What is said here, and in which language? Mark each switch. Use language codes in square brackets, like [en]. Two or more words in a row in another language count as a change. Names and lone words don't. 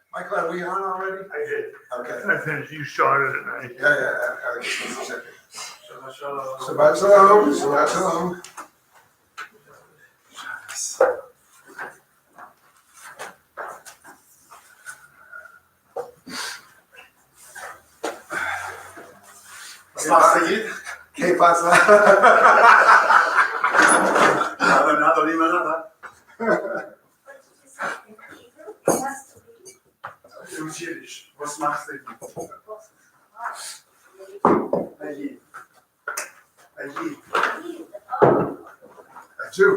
[en] Are we on already? I did. Okay. I finished, you started it, right? Yeah. Okay, just a second. [he] שבת שלום. שבת שלום. שבת שלום. [es] ¿Qué pasa? Nada, dime nada. [en] It was Yiddish. [yi] וואָס מאַכסטו? Ayid. [en] A Jew.